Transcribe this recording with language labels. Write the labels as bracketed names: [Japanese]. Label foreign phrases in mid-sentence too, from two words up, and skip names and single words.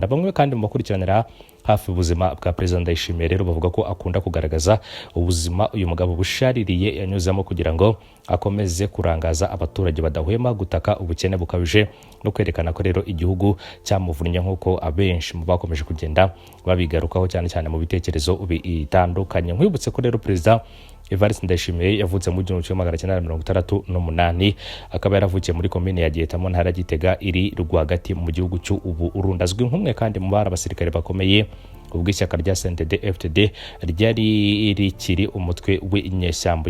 [Kinyarwanda] Bamwe kandi mu bakurikiranira hafi ubuzima bwa Perezida Ndayishimiye rero bavuga ko akunda kugaragaza ubuzima uyu mugabo bushaririye yanyuzamo kugira ngo akomeze kurangaza abaturage badahwema gutaka ubukene bukabije no kwerekana ko rero igihugu cyamuvunnye nk'uko abenshi mu bakomeje kugenda babigarukaho cyane cyane mu bitekerezo bitandukanye. Nkwibutse ko rero Perezida Evariste Ndayishimiye yavutse mu 1968 akaba yaravukiye muri komine ya Giheta mu ntara Gitega iri rwagati mu gihugu cy'u Burundi. Azwi nk'umwe kandi mu bari abasirikare bakomeye ubwo ishyaka rya CNDD-FDD ryari rikiri umutwe w'inyeshyamba.